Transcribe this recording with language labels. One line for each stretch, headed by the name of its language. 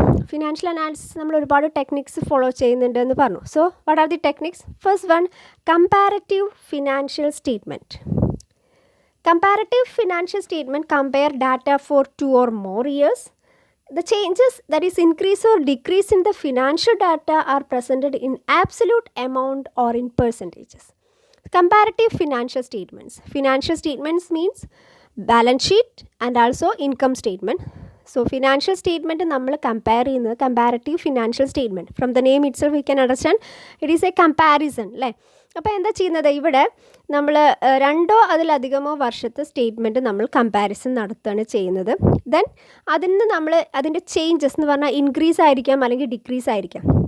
Malayalam: Financial analysis നമ്മൾ ഒരുപാട് techniques follow ചെയ്യുന്നുണ്ട് എന്ന് പറഞ്ഞു.
English: So what are the techniques? First one, comparative financial statement. Comparative financial statement compare data for 2 or more years. The changes, that is increase or decrease in the financial data, are presented in absolute amount or in percentages. Comparative financial statements. Financial statements means balance sheet and also income statement.
Malayalam: So financial statement നമ്മൾ compare ചെയ്യുന്നത് comparative financial statement.
English: from the name itself we can understand it is a comparison
Malayalam: അല്ലേ. അപ്പോൾ എന്താ ചെയ്യുന്നത്? ഇവിടെ നമ്മൾ 2 അതിലധികമോ വർഷത്തെ സ്റ്റേറ്റ്മെൻറ്റ് നമ്മൾ കമ്പാരിസൺ നടത്തുകയാണ് ചെയ്യുന്നത്. ദെൻ അതിൽ നിന്ന് നമ്മൾ അതിൻ്റെ ചേഞ്ചസ് എന്ന് പറഞ്ഞാൽ ഇൻക്രീസ് ആയിരിക്കാം അല്ലെങ്കിൽ ഡിക്രീസ് ആയിരിക്കാം.